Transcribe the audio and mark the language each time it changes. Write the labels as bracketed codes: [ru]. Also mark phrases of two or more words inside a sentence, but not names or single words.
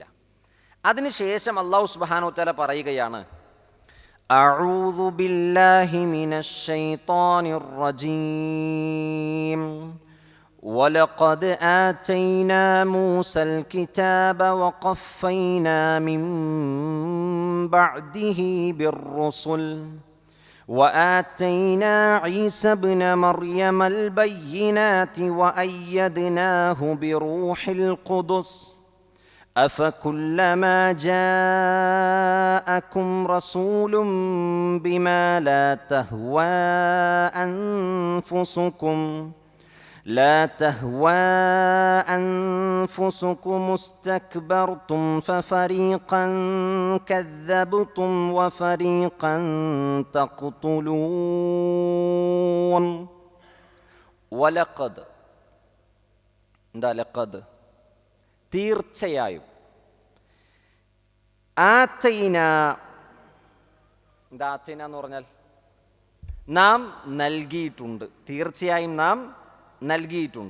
[ar] അതിനുശേഷം അല്ലാഹു سبحانه وتعالى പറയുകയാണ്, أعوذ بالله من الشيطان الرجيم ولقد آتينا موسى الكتاب وقفينا من بعده بالرسل وآتينا عيسى ابن مريم البينات وأيدناه بروح القدس أفكلما جاءكم رسول بما لا تهوى أنفسكم استكبرتم ففريقا كذبتم وفريقا تقتلون. [ml] ولقد തീർച്ചയായും, ആതൈന എന്ന് പറഞ്ഞാൽ നാം നൽകിയിട്ടുണ്ട്, തീർച്ചയായും നാം നൽകിയിട്ടുണ്ട്.